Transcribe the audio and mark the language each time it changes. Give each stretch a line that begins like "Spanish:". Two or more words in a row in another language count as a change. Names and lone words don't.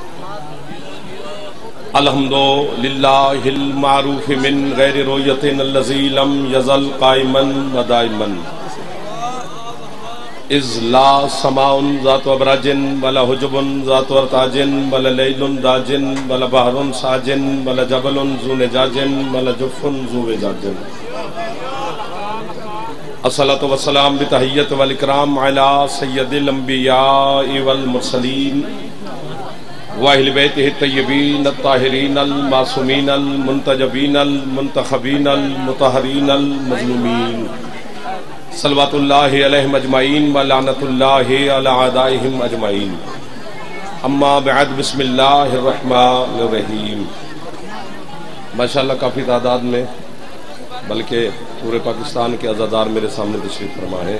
Arabic: الحمدللہ المعروف من غیر رویت الذی لم یزل قائما ودائما اذ لا سماء ذات ابراج ولا حجب ذات ارتاج ولا لیل داج ولا بحر ساج ولا جبل ذو نجاج ولا جف ذو وجاج. الصلاۃ والسلام بتحیت والاکرام علی سید الانبیاء والمرسلین واہل بیتہ الطیبین الطاہرین المعصومین المنتجبین المنتخبین المطہرین المظلومین صلوات اللہ علیہم اجمعین ولعنۃ اللہ علی اعدائہم اجمعین. اما بعد بسم اللہ الرحمن الرحیم.
Urdu: ماشاءاللہ کافی تعداد میں بلکہ پورے پاکستان کے عزادار میرے سامنے تشریف فرما ہے.